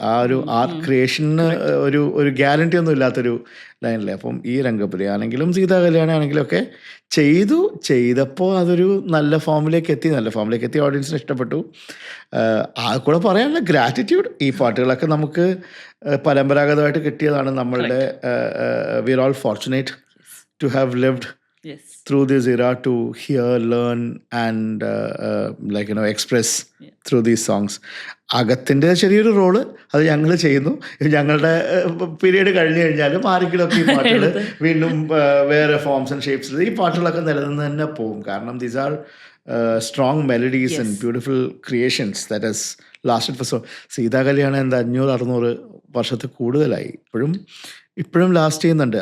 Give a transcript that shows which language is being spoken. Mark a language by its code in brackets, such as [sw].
[ml] ആ ഒരു ആർട്ട് ക്രിയേഷന് ഒരു ഗ്യാരണ്ടി ഒന്നും ഇല്ലാത്തൊരു ലൈനിലെ. അപ്പം ഈ രംഗപുരി ആണെങ്കിലും സീതാ കല്യാണം ആണെങ്കിലും ഒക്കെ ചെയ്തപ്പോൾ അതൊരു നല്ല ഫോമിലേക്ക് എത്തി, ഓഡിയൻസിന് ഇഷ്ടപ്പെട്ടു. ആ കൂടെ പറയാനുള്ള ഗ്രാറ്റിറ്റ്യൂഡ്, ഈ പാട്ടുകളൊക്കെ നമുക്ക് പരമ്പരാഗതമായിട്ട് കിട്ടിയതാണ്. നമ്മളുടെ [en] We are all fortunate to have lived through this era to hear, learn and express through these songs. [ml] അകത്തിൻ്റെ ചെറിയൊരു റോള് അത് ഞങ്ങൾ ചെയ്യുന്നു. ഞങ്ങളുടെ പീരീഡ് കഴിഞ്ഞ് കഴിഞ്ഞാലും ആരെങ്കിലുമൊക്കെ ഈ പാട്ടുകൾ വീണ്ടും വേറെ ഫോംസ് ആൻഡ് ഷേപ്സിൽ ഈ പാട്ടുകളൊക്കെ നിലനിന്ന് തന്നെ പോകും. കാരണം [en] these are strong melodies and beautiful creations that has lasted for [ml] Sita കല്യാണം 500-600 വർഷത്തിൽ കൂടുതലായി, ഇപ്പോഴും ലാസ്റ്റ് ചെയ്യുന്നുണ്ട്.